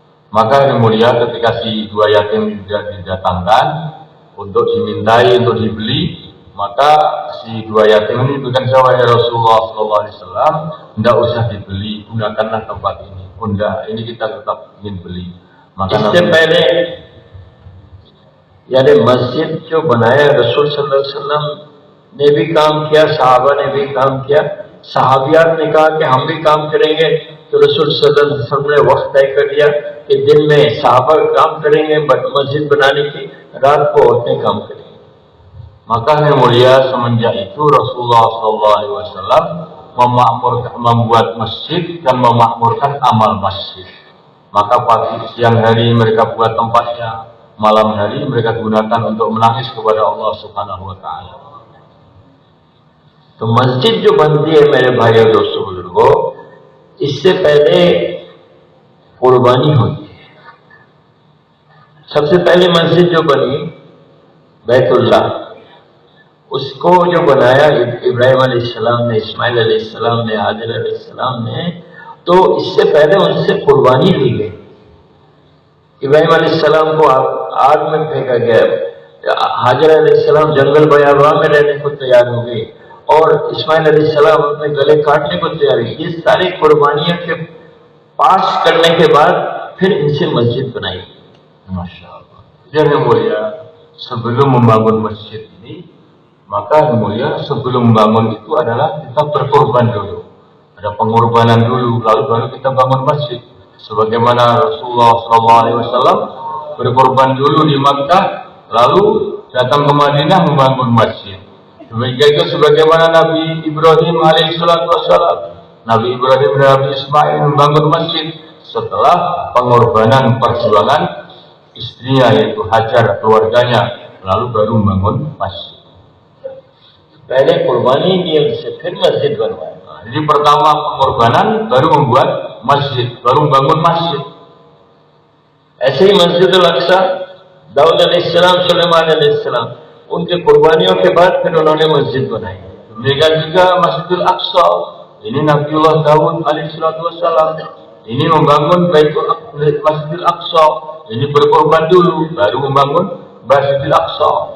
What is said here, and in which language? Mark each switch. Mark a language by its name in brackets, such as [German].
[Indonesian] Maka yang mulia ketika si 2 yatim sudah didatangkan untuk dimintai untuk dibeli, Maka si dua yatim ini berkata, wahai Rasulullah SAW, tidak usah dibeli, gunakanlah tempat ini. Bunda, ini kita tetap ingin beli. Maka [Hindi] इससे पहले यानी मस्जिद जो बनाया रसूल सल्लल्लाहु अलैहि वसल्लम ने भी काम किया, सहाबा ने भी काम किया। सहाबियात ने कहा कि हम भी काम करेंगे, तो रसूल सल्लल्लाहु अलैहि वसल्लम ने वक्त तय कर दिया कि दिन में सहाबा काम करेंगे मस्जिद बनाने की, रात को औरतें काम करेंगी। [Indonesian] Maka yang mulia semenjak itu Rasulullah SAW membuat masjid dan memakmurkan amal masjid. Maka pagi siang hari mereka buat tempatnya, malam hari mereka gunakan untuk menangis kepada Allah Subhanahu Wa Taala. [Hindi] तो मस्जिद जो बनती है मेरे भाई और दोस्तों बुजुर्गों, इससे पहले कुर्बानी होती है। सबसे पहले मस्जिद जो बनी बैतुल्लाह, उसको जो बनाया इब्राहिम अलैहिस्सलाम ने, इस्माइल अलैहिस्सलाम ने, हाजिर अलैहिस्सलाम ने, तो इससे पहले उनसे कुर्बानी ली गई। इब्राहिम अलैहिस्सलाम को आग में फेंका गया, हाजिर अलैहिस्सलाम जंगल बयाबा में रहने को तैयार हो गई, और इस्माइल अलैहिस्सलाम अपने गले काटने को तैयार हुई। ये सारी कुर्बानियों के पास करने के बाद फिर इनसे मस्जिद बनाई। [Arabic] Masyaallah. [Indonesian] Jadi mulia, sebelum membangun masjid ini, maka yang mulia sebelum membangun itu adalah kita berkorban dulu. Ada pengorbanan dulu, lalu baru kita bangun masjid. Sebagaimana Rasulullah SAW berkorban dulu di Makkah, lalu datang ke Madinah membangun masjid. Demikian juga sebagaimana Nabi Ibrahim alaihissalam, Nabi Ibrahim dan Nabi Ismail membangun masjid setelah pengorbanan perjuangan istrinya yaitu Hajar, keluarganya, lalu baru membangun masjid. [Hindi] पहले कुर्बानी दी उनसे, फिर मस्जिद बनवाया। [Indonesian] Jadi pertama pengorbanan, baru membuat masjid, baru membangun masjid. [Hindi] ऐसे ही मस्जिद Al-Aqsa, Dawood अलैहिस्सलाम, सुलेमान अलैहिस्सलाम, उनके कुर्बानियों के बाद फिर उन्होंने मस्जिद बनाई। [Indonesian] Demikian juga Masjidil Aqsa, ini Nabiullah Daud alaihissalam, ini membangun Masjidil Aqsa, ini berkorban dulu, baru membangun Masjidil Aqsa.